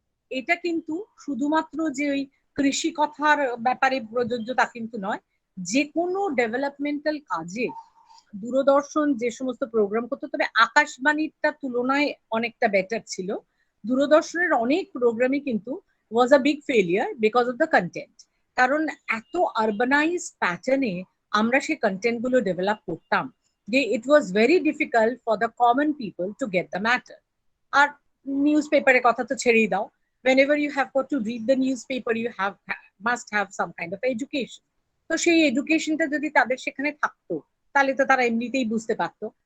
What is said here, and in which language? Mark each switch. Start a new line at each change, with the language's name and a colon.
Bangla: এটা কিন্তু শুধুমাত্র যে ওই কৃষি কথার ব্যাপারে প্রযোজ্য তা কিন্তু নয়, যে কোনো ডেভেলপমেন্টাল কাজে দূরদর্শন যে সমস্ত প্রোগ্রাম করতো, তবে আকাশবাণীটা তুলনায় অনেকটা বেটার ছিল, দূরদর্শনের অনেক প্রোগ্রামই কিন্তু
English: Was a big failure because of the content.
Bangla: কারণ এত আরবানাইজ প্যাটার্নে আমরা সেই কন্টেন্ট গুলো ডেভেলপ করতাম,
English: it was very difficult for the common people to get the matter. Our newspaper
Bangla: কথা তো ছেড়েই দাও.
English: Whenever you have got to read the newspaper, you must have some kind of education.
Bangla: তো সেই এডুকেশনটা যদি তাদের সেখানে থাকতো তাহলে তো তারা এমনিতেই বুঝতে পারতো.